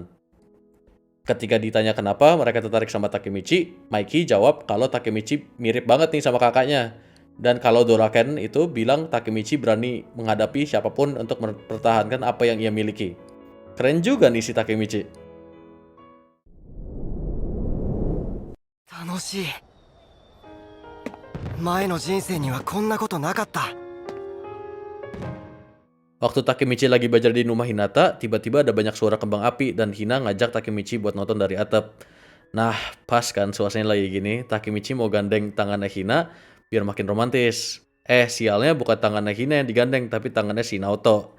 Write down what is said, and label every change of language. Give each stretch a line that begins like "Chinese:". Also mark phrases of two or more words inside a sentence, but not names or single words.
Indonesian: Ketika ditanya kenapa mereka tertarik sama Takemichi, Mikey jawab kalau Takemichi mirip banget nih sama kakaknya. Dan kalau Doraken itu bilang Takemichi berani menghadapi siapapun untuk mempertahankan apa yang ia miliki. Keren juga nih si Takemichi.
Japanese: Tanoshii. 前の人生にはこんなことなかった。
Indonesian: Waktu Takemichi lagi belajar di rumah Hinata, tiba-tiba ada banyak suara kembang api dan Hina ngajak Takemichi buat nonton dari atap. Nah, pas kan suasananya lagi gini, Takemichi mau gandeng tangannya Hina biar makin romantis. Sialnya bukan tangannya Hina yang digandeng, tapi tangannya si Naoto.